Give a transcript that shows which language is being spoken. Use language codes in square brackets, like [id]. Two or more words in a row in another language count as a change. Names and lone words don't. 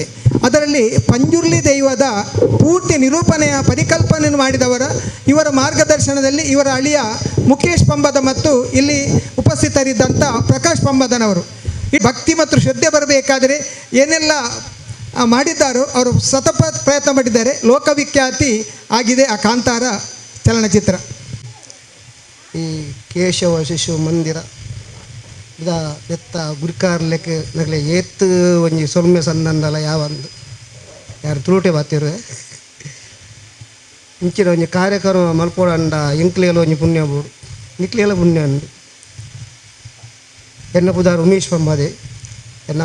[kn] ಅದರಲ್ಲಿ ಪಂಜುರ್ಲಿ ದೈವದ ಪೂರ್ತಿ ನಿರೂಪಣೆಯ ಪರಿಕಲ್ಪನೆಯನ್ನು ಮಾಡಿದವರ ಇವರ ಮಾರ್ಗದರ್ಶನದಲ್ಲಿ ಇವರ ಅಳಿಯ ಮುಖೇಶ್ ಪಂಬದ ಮತ್ತು ಇಲ್ಲಿ ಉಪಸ್ಥಿತರಿದ್ದಂಥ ಪ್ರಕಾಶ್ ಪಂಬದನವರು ಈ ಭಕ್ತಿ ಮತ್ತು ಶ್ರದ್ಧೆ ಬರಬೇಕಾದರೆ ಏನೆಲ್ಲ ಮಾಡಿದ್ದಾರೋ ಅವರು ಸತತ ಪ್ರಯತ್ನ ಮಾಡಿದ್ದಾರೆ. ಲೋಕವಿಖ್ಯಾತಿ ಆಗಿದೆ ಆ ಕಾಂತಾರ ಚಲನಚಿತ್ರ. [tcy] ಈ ಕೇಶವ ಶಿಶು ಮಂದಿರ ಇದ ಎತ್ತ ಗುರಿಕಾರ್ಲೆಕ್ಕೆ ನಗಲೆ ಏತ್ ಒಂಜಿ ಸೊಲ್ಮೆ ಸಣ್ಣಂದಲ ಯಾವಂದು ಯಾರು ತುಳುಟೆ ಬಾತಿರುವೆ ಇಂಚಿನ ಒಂಜಿ ಕಾರ್ಯಕ್ರಮ ಮಲ್ಪೋಡಂಡ ಇಂಕ್ಲೆಯಲ್ಲಿ ಒಂಜಿ ಪುಣ್ಯ ಬೋಡು ನಿಕ್ಲೆಲ್ಲ ಪುಣ್ಯ ಅಂದು ಎನ್ನ ಪುದಾರು ಉಮೇಶ್ ಪಂಬದೆ ಎನ್ನ ಅಮ್ಮೇರು